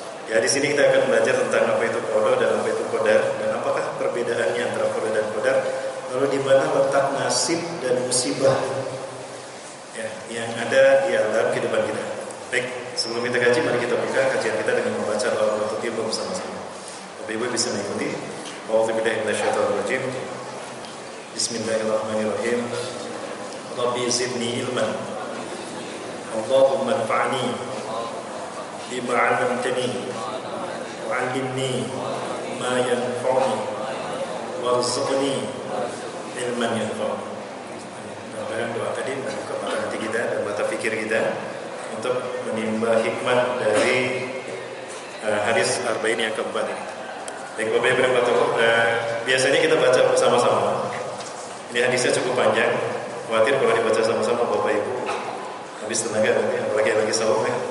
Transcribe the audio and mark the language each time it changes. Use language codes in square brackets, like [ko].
[id] Ya, di sini kita akan belajar tentang apa itu qadar dan apa itu qadar, dan apakah perbedaannya antara qadar dan qadar, lalu di mana letak nasib dan musibah ya, yang ada di dalam kehidupan kita. Baik, sebelum kita kaji, mari kita buka kajian kita dengan membaca doa waktu tiba bersama-sama. Bapak-Ibu bisa mengikuti. [ar] أعوذ بالله من الشيطان الرجيم بسم الله الرحمن الرحيم ربي زدني علما اللهم انفعني بما علمتني وعلمني ما ينفعني وارزقني علما ينفعني. [id] Dan doa tadi membuka mata hati kita dan mata pikir kita untuk menimba hikmat dari hadis Arba'in yang keempat ini. Baik, Bapak Ibu Bapak Tuhan, biasanya kita baca bersama-sama. Ini hadisnya cukup panjang, khawatir kalau dibaca sama-sama Bapak Ibu habis tenaga nanti, apalagi lagi sahur.